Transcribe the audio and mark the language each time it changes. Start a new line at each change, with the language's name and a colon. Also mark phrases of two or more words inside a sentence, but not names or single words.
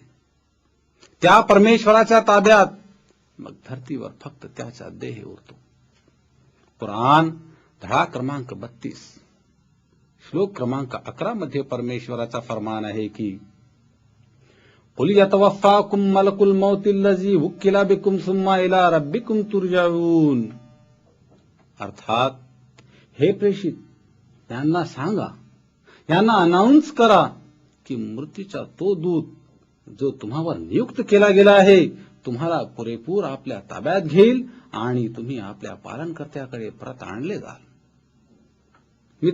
Marathi: त्या परमेश्वराच्या ताब्यात मग धरतीवर फक्त त्याचा देह उरतो. कुराण धडा क्रमांक 32 श्लोक क्रमांक 11 मध्ये परमेश्वराचा फरमान आहे की कुल
Arabic: يتوفاكم ملك الموت الذي وكل بكم ثم إلى ربكم ترجعون,
Marathi: अर्थात हे प्रेषित यांना सांगा, यांना अनाउन्स करा की मृत्यूचा तो दूत जो तुम्हावर नियुक्त केला गेला आहे तुम्हाला पुरेपूर आपल्या ताब्यात घेईल आणि तुम्ही आपल्या पालनकर्त्याकडे परत आणले जाल.